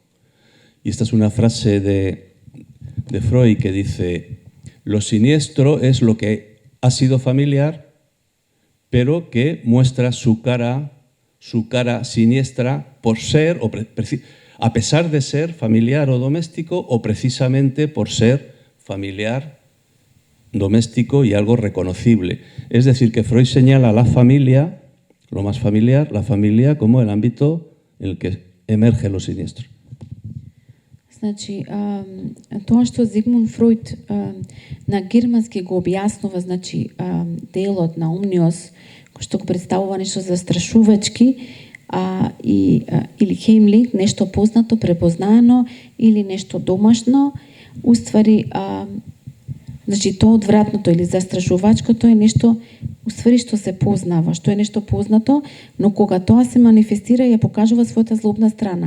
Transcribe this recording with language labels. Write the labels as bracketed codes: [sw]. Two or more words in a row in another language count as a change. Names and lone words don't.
[es] Y esta es una frase de Freud que dice: lo siniestro es lo que ha sido familiar, pero que muestra su cara siniestra por ser, a pesar de ser familiar o doméstico, o precisamente por ser familiar, doméstico y algo reconocible. Es decir, que Freud señala a la familia, lo más familiar, la familia como el ámbito en el que emerge lo siniestro. [mk] Значи, тоа што Зигмунд Фройд на германски го објаснува, значи, делот на Омниос, кој што го представува нешто застрашувачки, или хемлинг, нешто познато, препознаено, или нешто домашно, уствари, значи, тоа одвратното или застрашувачкото е нешто, уствари, што се познава, што е нешто познато, но кога тоа се манифестира, ја покажува својата злобна страна.